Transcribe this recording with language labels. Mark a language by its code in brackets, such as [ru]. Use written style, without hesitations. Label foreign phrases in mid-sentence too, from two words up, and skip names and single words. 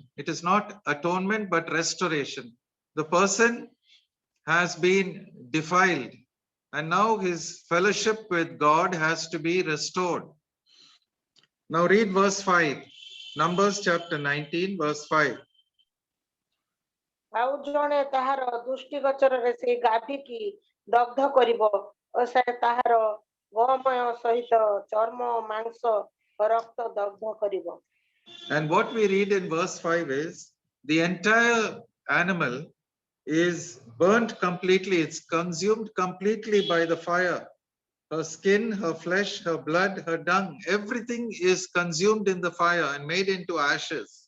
[en] It is not atonement, but restoration. The person has been defiled, and now his fellowship with God has to be restored. Now read verse 5, Numbers chapter 19, verse 5. [or] ଆଉ ଜଣେ ତାହାର ଦୃଷ୍ଟି ଗୋଚରରେ ସେ ଗାଭୀକି ଦଗ୍ଧ କରିବ ଓ ସେ ତାହାର ଗୋମୟ ସହିତ ଚର୍ମ ମାଂସ ରକ୍ତ ଦଗ୍ଧ କରିବ. [en] And what we read in verse 5 is the entire animal is burnt completely. It's consumed completely by the fire. Her skin, her flesh, her blood, her dung, everything is consumed in the fire and made into ashes.